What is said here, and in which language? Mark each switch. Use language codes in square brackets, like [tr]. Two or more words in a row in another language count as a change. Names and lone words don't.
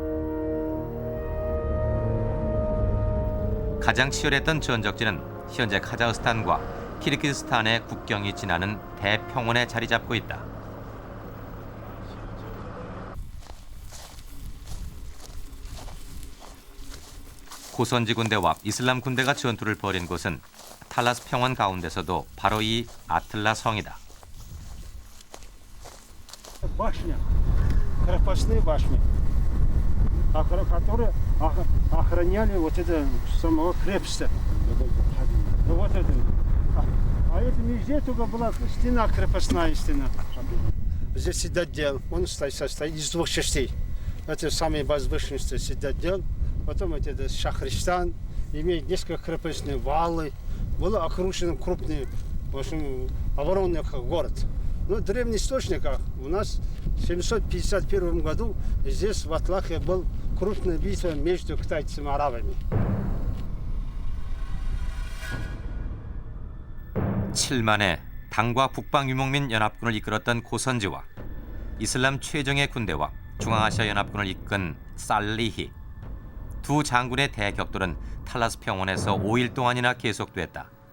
[ko] 가장 치열했던 전적지는 현재 카자흐스탄과 키르기즈스탄의 국경이 지나는 대평원에 자리 잡고 있다. 고선지 군대와 이슬람 군대가 전투를 벌인 곳은 탈라스 평원 가운데서도 바로 이 아틀라 성이다. [ru] Башня, крепостные башни, которые охраняли вот это самого крепости. Вот это. А это везде только была стена, крепостная стена. Здесь цитадель, он состоит из двух частей. Это самый возвышенный цитадель, потом это Шахристан, имеет несколько крепостных валы, был окружен крупный, в общем, оборонный город. Ну, в древних источниках у нас в 751 году здесь в Атлахе был крупная битва между китайцами и арабами. [ko] 7만의 당과 북방 유목민 연합군을 이끌었던 고선지와 이슬람 최정예 군대와 중앙아시아 연합군을 이끈 살리히. 두 장군의 대격돌은 탈라스 평원에서 5일 동안이나 계속됐다.